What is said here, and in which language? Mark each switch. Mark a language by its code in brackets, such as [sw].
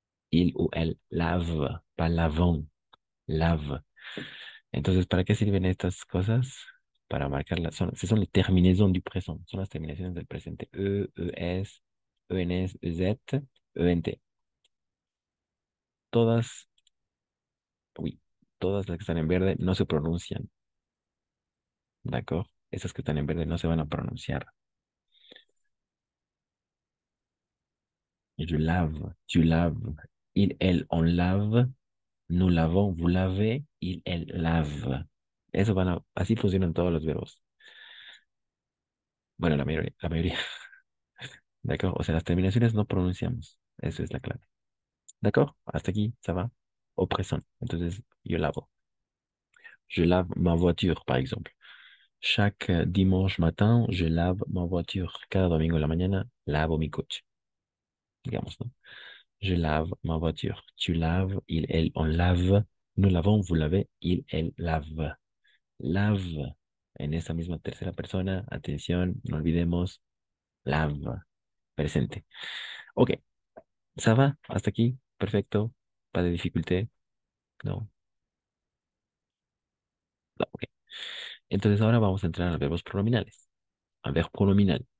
[fr] Il ou elle lave, pas lavons, lave. [es] Entonces, ¿para qué sirven estas cosas? Para marcar son [fr] les terminaisons du présent, [es] son las terminaciones del presente. [fr] E, es, ens, ez, ent. [es] Todas, uy, todas las que están en verde no se pronuncian, ¿de acuerdo? Esas que están en verde no se van a pronunciar. [fr] Je lave, tu laves, il, elle, on lave, nous lavons, vous lavez, il, elle, lave. [es] Así funcionan todos los verbos. Bueno, la mayoría, la mayoría. ¿De acuerdo? O sea, las terminaciones no pronunciamos. Eso es la clave. ¿De acuerdo? Hasta aquí, [fr] ça va. Au présent. [es] Entonces, yo lavo. [fr] Je lave ma voiture, par exemple. Chaque dimanche matin, je lave ma voiture. [es] Cada domingo en la mañana, lavo mi coche. Digamos, ¿no? [fr] Je lave ma voiture. Tu laves, il, elle, on lave. Nous lavons, vous lavez, il, elle, lave. Lave. [es] En esa misma tercera persona, atención, no olvidemos, lave. Presente. Ok, [fr] ¿ça va? [es] Hasta aquí. Perfecto. [fr] Pas de dificulté. [es] No. No, ok. Entonces ahora vamos a entrar a verbos pronominales. A ver pronominal.